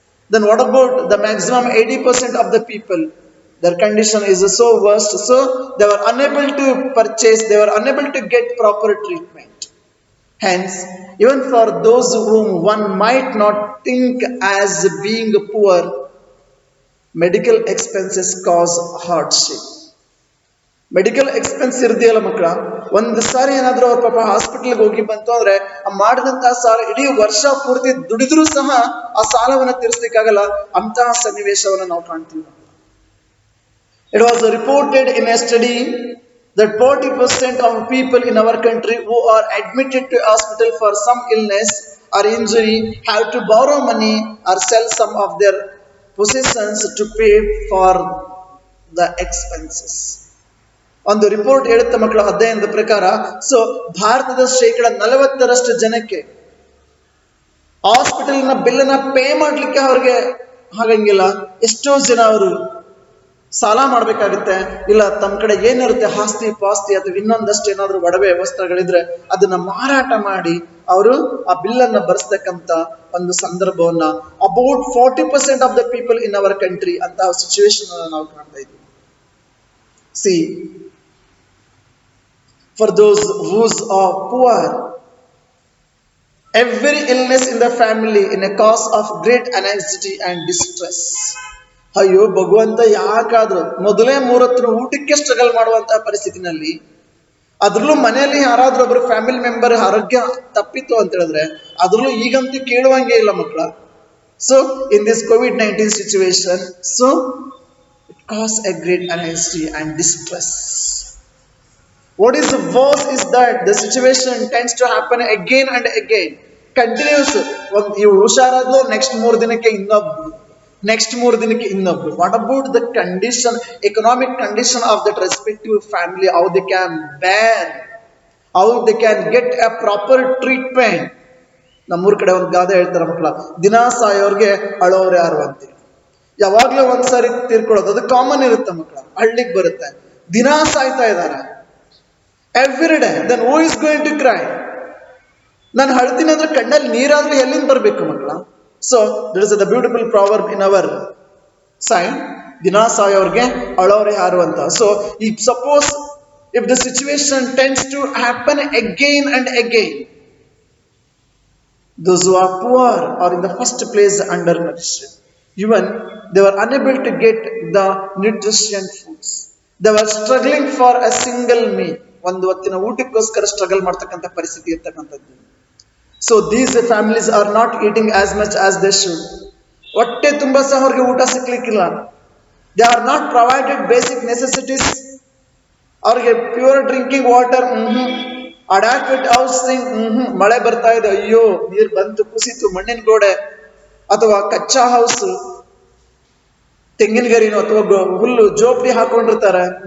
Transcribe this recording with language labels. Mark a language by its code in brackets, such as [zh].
[en] Then what about the maximum 80% of the people? Their condition is so worst, so they were unable to purchase, they were unable to get proper treatment. Hence, even for those whom one might not think as being poor, medical expenses cause hardship. [kn] Medical expense ಇರ್ದಿಯಲ್ಲ ಮಕ್ಕಳ, ಒಂದು ಸಾರಿ ಏನಾದ್ರೂ ಅವ್ರ ಪಾಪ ಹಾಸ್ಪಿಟಲ್ಗೆ ಹೋಗಿ ಬಂತು ಅಂದ್ರೆ ಆ ಮಾಡಿದಂತಹ ಸಾಲ ಇಡೀ ವರ್ಷ ಪೂರ್ತಿ ದುಡಿದ್ರೂ ಸಹ ಆ ಸಾಲವನ್ನು ತೀರಿಸಲಿಕ್ಕಾಗಲ್ಲ. ಅಂತಹ ಸನ್ನಿವೇಶವನ್ನು ನಾವು ಕಾಣ್ತೀವಿ. [en] It was reported in a study that 40% of people in our country who are admitted to hospital for some illness or injury have to borrow money or sell some of their possessions to pay for the expenses. [kn] ಒಂದು report ಹೇಳುತ್ತೆ ಮಕ್ಕಳ ಅಧ್ಯಯನದ ಪ್ರಕಾರ. So ಭಾರತದ ಶೇಕಡ 40% ಜನಕ್ಕೆ ಹಾಸ್ಪಿಟಲ್ನ ಬಿಲ್ಲನ್ನ pay ಮಾಡ್ಲಿಕ್ಕೆ ಅವ್ರಿಗೆ ಆಗಂಗಿಲ್ಲ. ಎಷ್ಟೋ ಜನ ಅವರು ಸಾಲ ಮಾಡ್ಬೇಕಾಗುತ್ತೆ, ಇಲ್ಲ ತಮ್ಮ ಕಡೆ ಏನಿರುತ್ತೆ ಆಸ್ತಿ ಪಾಸ್ತಿ ಅಥವಾ ಇನ್ನೊಂದಷ್ಟು ಏನಾದ್ರು ಒಡವೆ ವಸ್ತ್ರಗಳಿದ್ರೆ ಅದನ್ನ ಮಾರಾಟ ಮಾಡಿ ಅವರು ಆ ಬಿಲ್ಲನ್ನ ಭರಿಸ್ತಕ್ಕಂತ ಒಂದು ಸಂದರ್ಭವನ್ನ [en] about 40% of the people in our country [kn] ಅಂತ ಸಿಚುವೇಶನ್ ನಾವು ಕಾಣ್ತಾ ಇದ್ದೀವಿ. [en] See for those who are poor, every illness in the family in a cause of great anxiety and distress. [kn] ಅಯ್ಯೋ ಭಗವಂತ, ಯಾಕಾದ್ರೂ ಮೊದಲೇ 3 ಹೊತ್ತು ಊಟಕ್ಕೆ ಸ್ಟ್ರಗಲ್ ಮಾಡುವಂತಹ ಪರಿಸ್ಥಿತಿನಲ್ಲಿ ಅದ್ರಲ್ಲೂ ಮನೆಯಲ್ಲಿ ಯಾರಾದ್ರೂ ಒಬ್ರು ಫ್ಯಾಮಿಲಿ ಮೆಂಬರ್ ಆರೋಗ್ಯ ತಪ್ಪಿತ್ತು ಅಂತ ಹೇಳಿದ್ರೆ ಅದ್ರಲ್ಲೂ ಈಗಂತೂ ಕೇಳುವಂಗೆ ಇಲ್ಲ ಮಕ್ಕಳ. [en] So in this COVID-19 situation, so it cause a great anxiety and distress. What is worse is that the situation tends to happen again and again. Continuous. [kn] ಇವು ಹುಷಾರಾದ್ಲು ನೆಕ್ಸ್ಟ್ 3 ದಿನಕ್ಕೆ ಇನ್ನೊಬ್ರು, ನೆಕ್ಸ್ಟ್ 3 ದಿನಕ್ಕೆ ಇನ್ನೊಬ್ರು. [en] What about the condition, economic condition of that respective family, how they can bear, how they can get a proper treatment. [kn] ನಮ್ಮೂರ್ ಕಡೆ ಒಂದು ಗಾದೆ ಹೇಳ್ತಾರೆ ಮಕ್ಕಳ, ದಿನ ಸಾಯೋರ್ಗೆ ಅಳೋರು ಯಾರು ಅಂತೀವಿ. ಯಾವಾಗ್ಲೂ ಒಂದ್ಸಾರಿ ತೀರ್ಕೊಳ್ಳೋದು ಅದು ಕಾಮನ್ ಇರುತ್ತೆ ಮಕ್ಕಳ, ಹಳ್ಳಿಗೆ ಬರುತ್ತೆ. ದಿನ ಸಾಯ್ತಾ ಇದ್ದಾರೆ [en] Every day, then who is going to cry? [kn] ನಾನು ಅಳ್ತೀನಿ ಅಂದ್ರೆ ಕಣ್ಣಲ್ಲಿ ನೀರಾದ್ರೂ ಎಲ್ಲಿಂದ ಬರಬೇಕು ಮಕ್ಕಳ? [en] so that is the beautiful proverb in our side, [kn] ದಿನ ಸಾಯೋರ್ಗೆ ಅಳೋರೆ ಯಾರು ಅಂತ. [en] So if suppose if the situation tends to happen again and again, those who are poor are in the first place undernourished. Even they were unable to get the nutritious foods. They were struggling for a single meal. [kn] ಒಂದು ಹೊತ್ತಿನ ಊಟಕ್ಕೋಸ್ಕರ struggle ಮಾಡ್ತಕ್ಕಂಥ ಪರಿಸ್ಥಿತಿ ಇರ್ತಕ್ಕಂಥದ್ದು. [en] So these families are not eating as much as they should. [kn] ಹೊಟ್ಟೆ ತುಂಬ ಸಹ ಅವ್ರಿಗೆ ಊಟ ಸಿಕ್ಲಿಕ್ಕಿಲ್ಲ. [en] They are not provided basic necessities. [kn] ಅವ್ರಿಗೆ [en] pure drinking water, adequate housing, [kn] ಮಳೆ ಬರ್ತಾ ಇದೆ, ಅಯ್ಯೋ ನೀರು ಬಂತು ಕುಸಿತು, ಮಣ್ಣಿನ ಗೋಡೆ ಅಥವಾ ಕಚ್ಚಾ ಹೌಸ್, ತೆಂಗಿನ ಗರಿನೋ ಅಥವಾ ಹುಲ್ಲು ಜೋಪಡಿ ಹಾಕೊಂಡಿರ್ತಾರೆ.